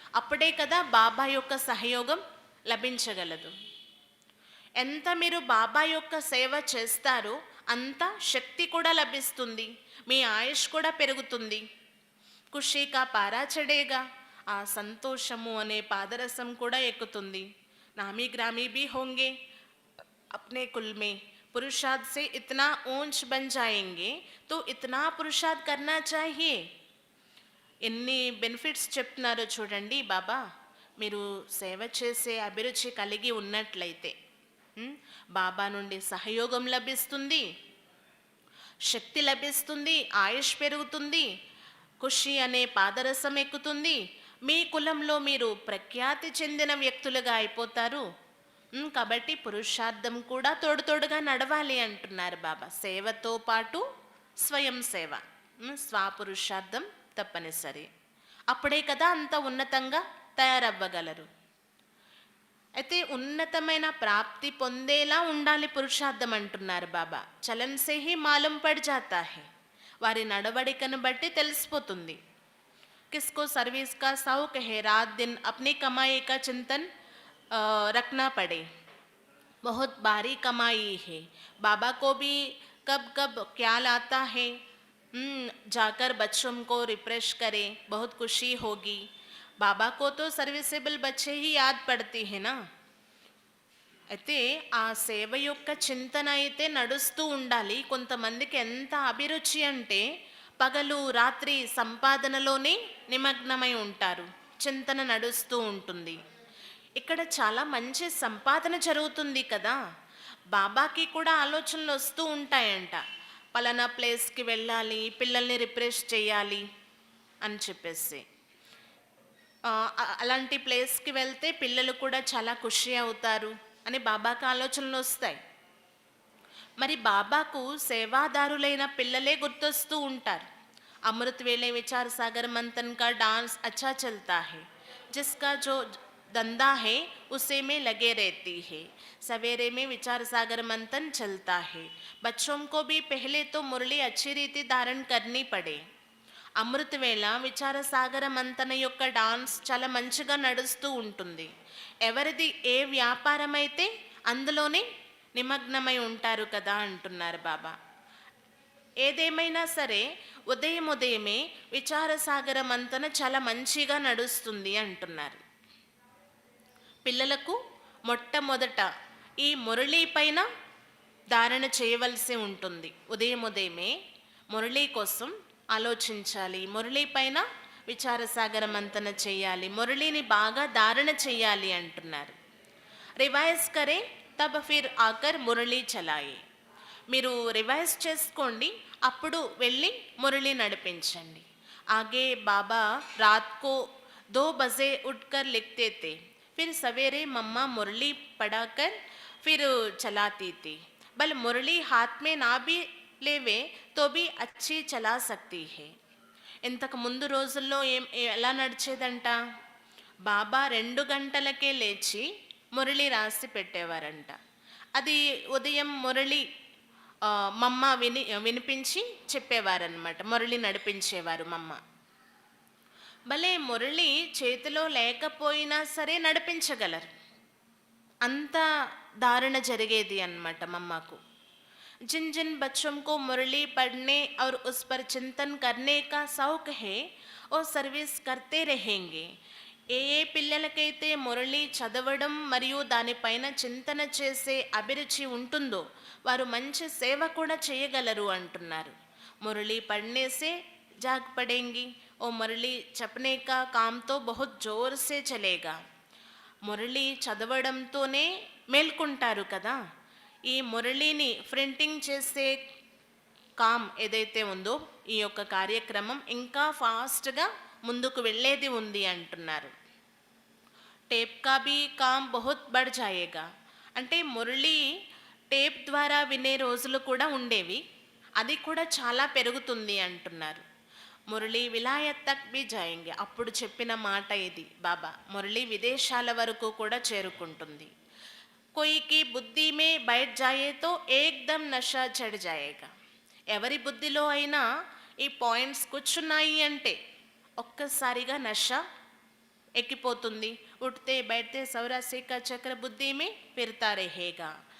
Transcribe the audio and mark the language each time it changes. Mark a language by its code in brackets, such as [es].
[te] అప్పుడే కదా బాబా యొక్క సహయోగం లభించగలదు. ఎంత మీరు బాబా యొక్క సేవ చేస్తారో అంత శక్తి కూడా లభిస్తుంది, మీ ఆయుష్ కూడా పెరుగుతుంది. [hi] ఖుషీ కా పారా చడేగా, [te] ఆ సంతోషము అనే పాదరసం కూడా ఎక్కుతుంది. [hi] నామీ గ్రామీ भी होंगे अपने कुल में, पुरुषार्थ से इतना ऊंच बन जाएंगे तो इतना पुरुषार्थ करना चाहिए. [te] ఎన్ని బెనిఫిట్స్ చెప్తున్నారో చూడండి బాబా. మీరు సేవ చేసే అభిరుచి కలిగి ఉన్నట్లయితే బాబా నుండి సహయోగం లభిస్తుంది, శక్తి లభిస్తుంది, ఆయుష్ పెరుగుతుంది, ఖుషి అనే పాదరసం ఎక్కుతుంది. మీ కులంలో మీరు ప్రఖ్యాతి చెందిన వ్యక్తులుగా అయిపోతారు. కాబట్టి పురుషార్థం కూడా తోడుగా నడవాలి అంటున్నారు బాబా. సేవతో పాటు స్వయం సేవ, స్వపురుషార్థం తప్పనిసరి. అప్పుడే కదా అంత ఉన్నతంగా తయారవ్వగలరు. అయితే ఉన్నతమైన ప్రాప్తి పొందేలా ఉండాలి పురుషార్థం అంటున్నారు బాబా. [hi] చలన్ సే హీ మాలూమ్ పడ్ జాతా హై, [te] వారి నడవడికను బట్టి తెలిసిపోతుంది. [hi] किसको सर्विस का शौक है, रात दिन अपनी कमाई का चिंतन रखना पड़े. बहुत भारी कमाई है, बाबा को भी कब कब ख्याल आता है जाकर बच्चों को रिफ्रेश करें, बहुत खुशी होगी. बाबा को तो सर्विसेबल बच्चे ही याद पड़ती है ना. [te] అయితే ఆ సేవ యొక్క చింతన అయితే నడుస్తూ ఉండాలి. కొంతమందికి ఎంత అభిరుచి అంటే పగలు రాత్రి సంపాదనలోనే నిమగ్నమై ఉంటారు. చింతన నడుస్తూ ఉంటుంది. ఇక్కడ చాలా మంచి సంపాదన జరుగుతుంది కదా. బాబాకి కూడా ఆలోచనలు వస్తూ ఉంటాయంట. పలానా ప్లేస్కి వెళ్ళాలి, పిల్లల్ని రిఫ్రెష్ చేయాలి అని చెప్పేసి. అలాంటి ప్లేస్కి వెళ్తే పిల్లలు కూడా చాలా ఖుషి అవుతారు అని బాబాకు ఆలోచనలు వస్తాయి. మరి బాబాకు సేవాదారులైన పిల్లలే గుర్తొస్తూ ఉంటారు. [hi] అమృత్ వేళే విచార సాగర్ మంథన్ కా डांस अच्छा चलता है, जिसका जो धंधा है उसे में लगे रहती है. सवेरे में विचार सागर मंथन चलता है. बच्चों को भी पहले तो मुरली अच्छी रीति धारण करनी पड़े. [te] అమృత వేళ విచార సాగర మంతన యొక్క డాన్స్ చాలా మంచిగా నడుస్తూ ఉంటుంది. ఎవరిది ఏ వ్యాపారం అయితే అందులోనే నిమగ్నమై ఉంటారు కదా అంటున్నారు బాబా. ఏదేమైనా సరే ఉదయమే విచార సాగర మంతన చాలా మంచిగా నడుస్తుంది అంటున్నారు. పిల్లలకు మొట్టమొదట ఈ మురళీ పైన ధారణ చేయవలసి ఉంటుంది. ఉదయమే మురళీ కోసం ఆలోచించాలి. మురళీ పైన విచారసాగర మంతన చేయాలి. మురళీని బాగా ధారణ చేయాలి అంటున్నారు. [hi] రివైజ్ కరే తబ్ ఫిర్ ఆకర్ మురళీ చలాయే. [te] మీరు రివైజ్ చేసుకోండి, అప్పుడు వెళ్ళి మురళి నడిపించండి. [hi] ఆగే బాబా రాత్ కో 2 बजे उठकर लिखते थे, फिर सवेरे मम्मा मुरली पढ़ाकर फिर चलाती थी. बल मुरली हाथ में ना भी लेवे तो भी अच्छी चला सकती है. [te] ఇంతకు ముందు రోజుల్లో ఎలా నడిచేదంట, బాబా 2 గంటలకే లేచి మురళి రాసి పెట్టేవారంట. అది ఉదయం మురళి మమ్మ వినిపించి చెప్పేవారనమాట. మురళి నడిపించేవారు మమ్మ. భలే మురళి చేతిలో లేకపోయినా సరే నడిపించగలరు, అంత ధారణ జరిగేది అన్నమాట మమ్మకు. [hi] जिन जिन बच्चों को मुरली पढ़ने और उस पर चिंतन करने का शौक है वो सर्विस करते रहेंगे. [te] ఏ పిల్లలకైతే మురళి చదవడం మరియు దానిపైన చింతన చేసే అభిరుచి ఉంటుందో వారు మంచి సేవ కూడా చేయగలరు అంటున్నారు. [hi] మురళి పढ़ने से जाग पड़ेंगी और मुरली चपने का काम तो बहुत जोर से चलेगा. [te] మురళి చదవడంతోనే మేల్కొంటారు కదా. ఈ మురళిని ప్రింటింగ్ చేసే కామ్ ఏదైతే ఉందో ఈ యొక్క కార్యక్రమం ఇంకా ఫాస్ట్గా ముందుకు వెళ్ళేది ఉంది అంటున్నారు. [hi] టేప్ కా భీ కామ్ బహుత్ బఢ్ జాయేగా. [te] అంటే మురళి టేప్ ద్వారా వినే రోజులు కూడా ఉండేవి, అది కూడా చాలా పెరుగుతుంది అంటున్నారు. [hi] మురళి విలాయత్ తక్ భీ జాయేంగే. [te] అప్పుడు చెప్పిన మాట ఇది బాబా. మురళి విదేశాల వరకు కూడా చేరుకుంటుంది. [hi] कोई की बुद्धि में बैठ जाए तो एकदम नशा चढ़ जाएगा. [te] ఎవరి బుద్ధిలో అయినా ఈ పాయింట్స్ కూర్చున్నాయి అంటే ఒక్కసారిగా నష ఎక్కిపోతుంది. [hi] ఉఠతే బైఠతే సౌరాసి కా చక్ర బుద్ధి మే ఫిర్తా రహేగా.